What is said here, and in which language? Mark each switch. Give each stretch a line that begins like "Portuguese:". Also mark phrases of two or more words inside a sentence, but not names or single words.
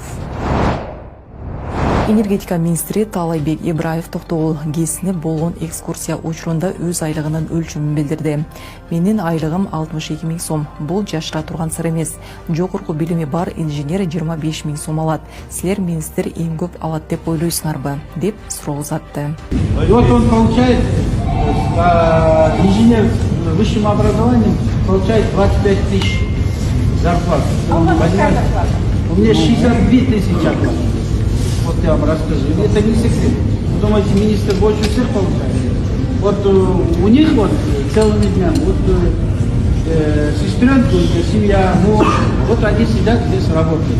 Kyrgyz: Энергетика министри Таалайбек Ибраев Токтогул ГЭСине болгон экскурсия учурунда өз айлыгынын өлчөмүн билдирди. Менин айлыгым 62 000 сом. Бул жашыра турган сыр эмес. Жогорку билими бар инженер 25 000 сом алат. Силер министр эң көп алат деп ойлойсуңарбы? Деп суроо узатты.
Russian: Вот он получает, инженер с высшим образованием получает 25 000 зарплат. У меня 62 000 зарплат. Вот я вам расскажу. Это не секрет. Вы думаете, министр больше всех получает? Вот у них вот целыми днями, вот сестренка, семья, муж, вот они сидят здесь работают.